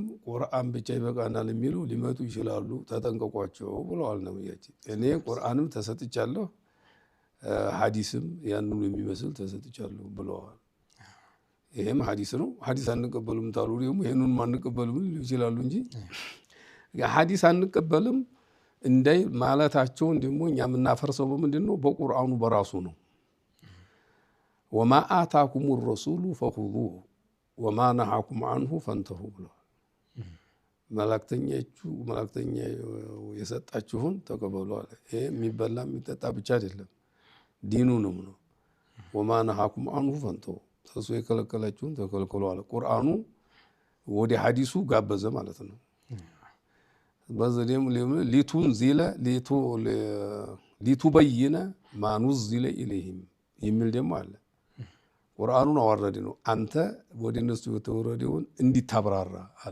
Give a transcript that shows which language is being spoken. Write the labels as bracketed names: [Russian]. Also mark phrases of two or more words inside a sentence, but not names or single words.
[Amharic] ቁርአን ብቻ ይበቃናል የሚሉ ሊመጡ ይችላሉ፣ ተጠንቀቋቸው ብለዋል ነብያችን። እኔ ቁርአንም ተሰጥቻለሁ ሐዲስም ያንኑ የሚመስል ተሰጥቻለሁ ብለዋል። ይሄም ሐዲስ ነው። ሐዲስ አንቀበልም ታሉ ደግሞ ይሄንን ማንቀበልም ይችላሉ እንጂ ሐዲስ አንቀበልም እንዳይ ማለታቸው ደግሞ እኛ የምናፈርሰው በምንድነው? በቁርአኑ በራሱ ነው። [Arabic] وما آتاكم الرسول فخذوه وما نهاكم عنه فانتهوا [Amharic] ብለዋል። መላእክተኛ የሰጣችሁን ተቀበሉ አለ። ይሄ የሚበላ የሚጠጣ ብቻ አይደለም ዲኑንም ነው። [Arabic] وما نهاكم عنه فانتهوا [Amharic] ተሱ የከለከላችሁን ተከልከሉ አለ። ቁርአኑ ወደ ሐዲሱ ጋበዘ ማለት ነው። በዘለም ሊቱንዚለ [Arabic] لتبين ما نزل إليهم [Amharic] የሚል ደግሞ አለ። ቁርአኑን አወረደ ነው አንተ ወደ እነሱ የተወረደውን እንዲታብራራ አለ።